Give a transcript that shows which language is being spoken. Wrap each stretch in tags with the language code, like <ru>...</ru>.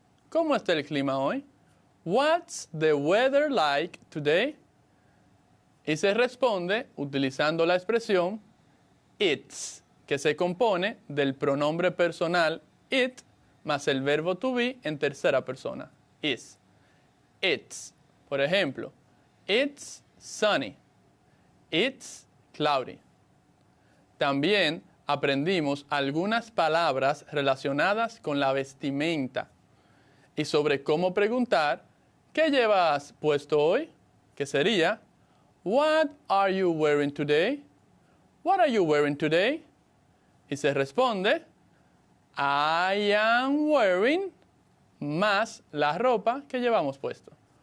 <es>¿Cómo está el clima hoy?</es> <en>What's the weather like today?</en> <es>Y se responde utilizando la expresión it's, que se compone del pronombre personal it más el verbo to be en tercera persona, is.</es> <en>It's,</en> <es>por ejemplo,</es> <en>it's sunny, it's cloudy.</en> <es>También aprendimos algunas palabras relacionadas con la vestimenta y sobre cómo preguntar, ¿qué llevas puesto hoy? Que sería,</es> <en>What are you wearing today? What are you wearing today?</en> <es>Y se responde,</es> <en>I am wearing</en> <es>más la ropa que llevamos puesto.</es>